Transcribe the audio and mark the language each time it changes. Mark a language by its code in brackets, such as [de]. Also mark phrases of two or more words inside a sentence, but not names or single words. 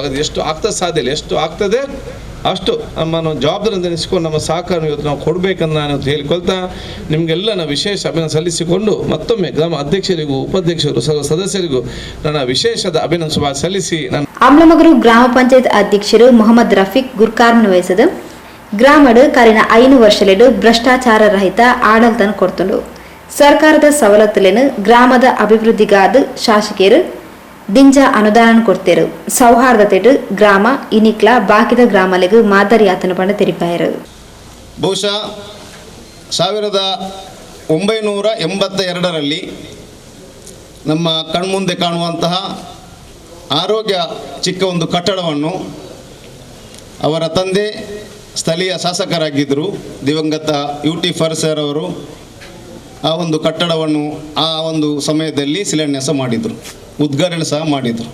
[kn] ಅದು ಎಷ್ಟು ಆಗ್ತದೆ ಸಾಧ್ಯ ಇಲ್ಲ, ಎಷ್ಟು ಆಗ್ತದೆ ಅಷ್ಟು ನಮ್ಮ ಜವಾಬ್ದಾರಿಯಿಂದ ನೆನೆಸಿಕೊಂಡು ನಮ್ಮ ಸಹಕಾರ ಇವತ್ತು ನಾವು ಕೊಡಬೇಕಂತ ನಾನು ಹೇಳಿಕೊಳ್ತಾ ನಿಮಗೆಲ್ಲ ನಾವು ವಿಶೇಷ ಅಭಿನಂದನೆ ಸಲ್ಲಿಸಿಕೊಂಡು ಮತ್ತೊಮ್ಮೆ ಗ್ರಾಮ ಅಧ್ಯಕ್ಷರಿಗೂ ಉಪಾಧ್ಯಕ್ಷರು ಸದಸ್ಯರಿಗೂ ನನ್ನ ವಿಶೇಷದ ಅಭಿನಂದನೆ ಸಲ್ಲಿಸಿ ನಾನು [tcy] ಅಮ್ಲಮಗರು ಗ್ರಾಮ ಪಂಚಾಯತ್ ಅಧ್ಯಕ್ಷರು ಮೊಹಮ್ಮದ್ ರಫೀಕ್ ಗುರ್ಕಾರ್ನ ವಹಿಸದು ಗ್ರಾಮಡು ಕರಿನ 5 ವರ್ಷಲೆಡು ಭ್ರಷ್ಟಾಚಾರ ರಹಿತ ಆಡಳಿತ ಕೊಡ್ತುಂಡು. ಸರ್ಕಾರದ ಸವಲತ್ತುಲೇನು ಗ್ರಾಮದ ಅಭಿವೃದ್ಧಿಗಾದ ಶಾಸಕಿಯರು ದಿಂಜ ಅನುದಾನ ಕೊಡ್ತೇರು. ಸೌಹಾರ್ದತೆಡು ಗ್ರಾಮ ಇನಿಕ್ಲ ಬಾಕಿದ ಗ್ರಾಮಲೆಗೂ ಮಾದರಿಯಾತನ ಪಂಡ ತೆರಿಪಾಯರು. [kn] ಬಹುಶಃ 1982ರಲ್ಲಿ ನಮ್ಮ ಕಣ್ಮುಂದೆ ಕಾಣುವಂತಹ ಆರೋಗ್ಯ ಚಿಕ್ಕ ಒಂದು ಕಟ್ಟಡವನ್ನು ಅವರ ತಂದೆ ಸ್ಥಳೀಯ ಶಾಸಕರಾಗಿದ್ದರು ದಿವಂಗತ UT ಫರ್ಸರ್ ಅವರು ಆ ಒಂದು ಕಟ್ಟಡವನ್ನು ಆ ಒಂದು ಸಮಯದಲ್ಲಿ ಶಿಲಾನ್ಯಾಸ ಮಾಡಿದರು, ಉದ್ಘಾಟನೆ ಸಹ ಮಾಡಿದರು.